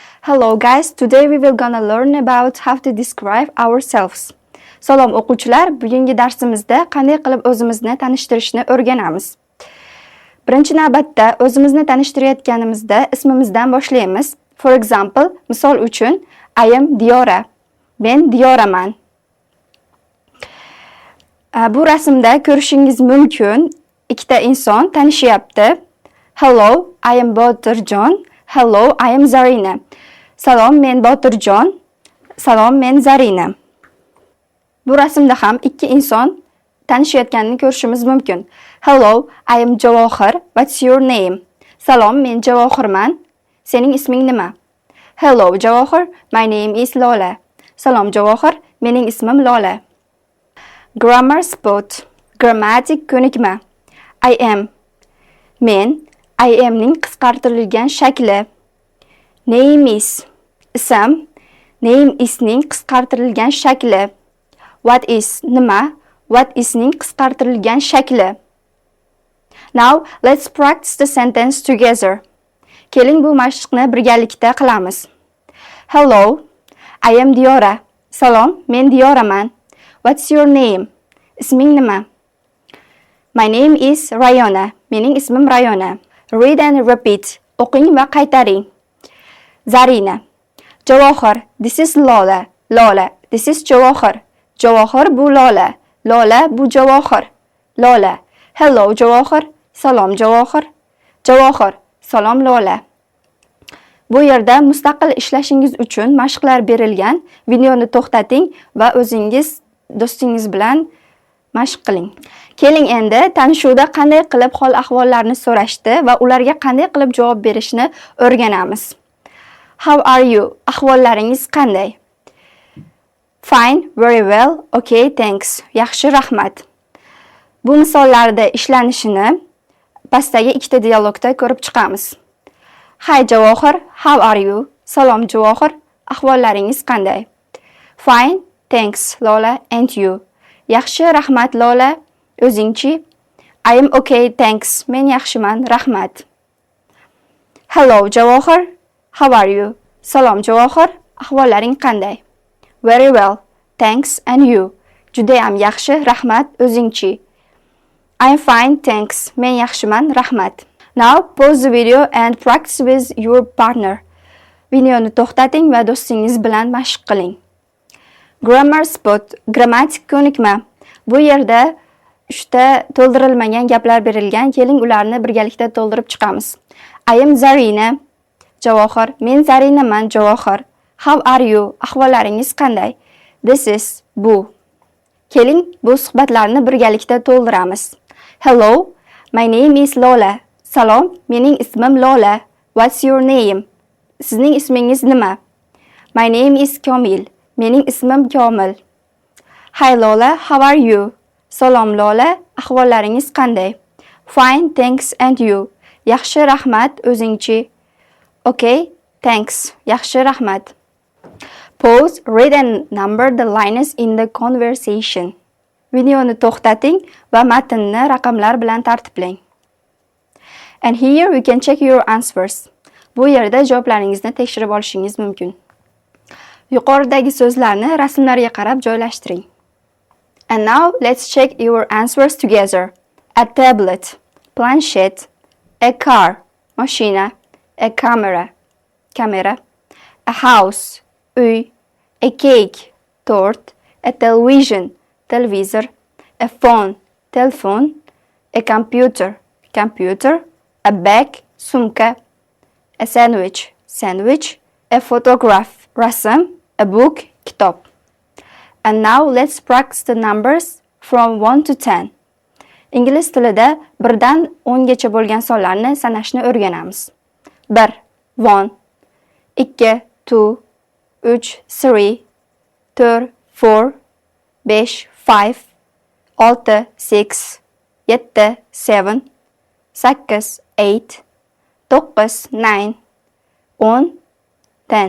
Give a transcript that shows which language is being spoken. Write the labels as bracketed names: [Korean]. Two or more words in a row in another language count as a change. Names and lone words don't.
[English] Hello guys, today we will gonna learn about how to describe ourselves. [Uzbek] Salom o'quvchilar, bugungi darsimizda qanday qilib o'zimizni tanishtirishni o'rganamiz. Birinchi navbatda o'zimizni tanishtirayotganimizda ismimizdan boshlaymiz. [English] For example, [Uzbek] misol uchun, [English] I am Diyora. [Uzbek] Men Diyoraman. Bu rasmda ko'rishingiz mumkin, ikkita inson tanishyapti. [English] Hello, I am Botirjon. Hello, I am Zarina. [Uzbek] Salom, men Botirjon. Salom, men Zarina. Bu rasmda ham ikki inson tanishayotganini ko'rishimiz mumkin. [English] Hello, I am Javohir. What's your name? [Uzbek] Salom, men Javohirman. Sening isming nima? [English] Hello, Javohir. My name is Lola. Salom, Javohir. [Uzbek] Mening ismim Lola. [English] Grammar spot. [Uzbek] Grammatik ko'nikma. [English] I am. [Uzbek] Men. [English] I am'ning [Uzbek] qisqartirilgan shakli. [English] Name is. [Uzbek] Ism. [English] Name is'ning [Uzbek] qisqartirilgan shakli. [English] What is [Uzbek] nima? [English] What is'ning [Uzbek] qisqartirilgan shakli. [English] Now, let's practice the sentence together. [Uzbek] Keling bu mashqni birgalikda qilamiz. [English] Hello, I am Diyora. [Uzbek] Salom, men Diyoraman. [English] What's your name? [Uzbek] Isming nima? [English] My name is Rayona. [Uzbek] Mening ismim Rayona. [English] Read and repeat. [Uzbek] O'qing va qaytaring. Zarina. Javohir. [English] This is Lola. Lola. This is [Uzbek] Javohir. Javohir bu Lola. Lola bu Javohir. Lola. [English] Hello Javohir. Salom Javohir. Javohir. [Uzbek] Salom Lola. Bu yerda mustaqil ishlashingiz uchun mashqlar berilgan. Videoni to'xtating va o'zingiz do'stingiz bilan mashq qiling. Keling endi tanishuvda qanday qilib hol ahvollarni so'rashdi va ularga qanday qilib javob berishni o'rganamiz. [English] How are you? [Uzbek] Ahvollaringiz qanday? [English] Fine, very well, okay, thanks. [Uzbek] Yaxshi, rahmat. Bu misollarda ishlanishini pastdagi ikkita dialogda ko'rib chiqamiz. [English] Hi Javohir, how are you? [Uzbek] Salom Javohir, ahvollaringiz qanday? [English] Fine, thanks Lola, and you? [Uzbek] Yaxshi, rahmat Lola, o'zingchi? [English] I am okay, thanks. [Uzbek] Men yaxshiman, rahmat. [English] Hello Javohir, how are you? [Uzbek] Salom Javohir, ahvollaring qanday? [English] Very well, thanks, and you? [Uzbek] Judayam yaxshi, rahmat, o'zingchi? [English] I'm fine, thanks. [Uzbek] Men yaxshiman, rahmat. [English] Now pause the video and practice with your partner. [Uzbek] Videoni to'xtating va do'stingiz bilan mashq qiling. [English] Grammar spot. [Uzbek] Grammatik ko'nikma. Bu yerda 3 ta to'ldirilmagan gaplar berilgan. Keling ularni birgalikda to'ldirib chiqamiz. I am Zarina. Javohir. Men Zarinaman, Javohir. [English] How are you? [Uzbek] Ahvollaringiz qanday? [English] This is. [Uzbek] Bu. Keling bu suhbatlarni birgalikda to'ldiramiz. [English] Hello, my name is Lola. [Uzbek] Salom, mening ismim Lola. [English] What's your name? [Uzbek] Sizning ismingiz nima? [English] My name is Komil. [Uzbek] Mening ismim Komil. [English] Hi Lola, how are you? [Uzbek] Salom Lola, ahvollaringiz qanday? [English] Fine, thanks, and you? [Uzbek] Yaxshi, rahmat, o'zingchi? [English] Okay, thanks. [Uzbek] Yaxshi, rahmat. [English] Pause, read and number the lines in the conversation. [Uzbek] Videoni to'xtating va matnni raqamlar bilan tartiblang. [English] And here we can check your answers. [Uzbek] Bu yerda javoblaringizni tekshirib olishingiz mumkin. Yuqoridagi so'zlarni rasmlarga qarab joylashtiring. [English] And now let's check your answers together. A tablet, planshet, a car, mashina, a camera, a house, uy, a cake, tort, a television, televizor, a phone, telephone, a computer, a bag, sumka, a sandwich, a photograph, rasm, a book, kitob. And now let's practice the numbers from 1 to 10. [Uzbek] Ingliz tilida 1 dan 10 gacha bo'lgan sonlarni sanashni o'rganamiz. 1, 1, 2, 2, 3, 3, 4, 4, 5, 5, 6, 6, 7, 7, 8, 8, 9, 9, 10, 10.